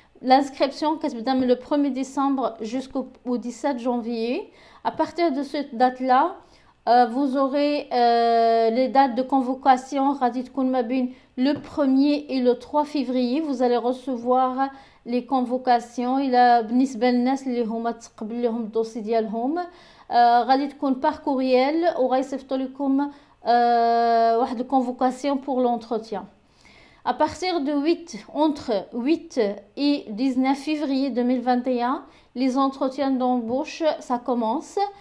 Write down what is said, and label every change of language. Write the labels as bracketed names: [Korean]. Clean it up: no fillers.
[French] L'inscription كتبدا من le 1er décembre jusqu'au 17 janvier. À partir de cette date-là, vous aurez les dates de convocation [Arabic] غادي تكون ما بين [French] le 1er et le 3 février. Vous allez recevoir les convocations. [Arabic] إلا بالنسبة للناس اللي هما تقبل لهم الدوسي ديالهم غادي تكون [French] par courriel [Arabic] وغيصيفطوا لكم واحد الكونفوكاسيون [French] pour l'entretien. À partir de entre 8 et 19 février 2021, les entretiens d'embauche, ça commence.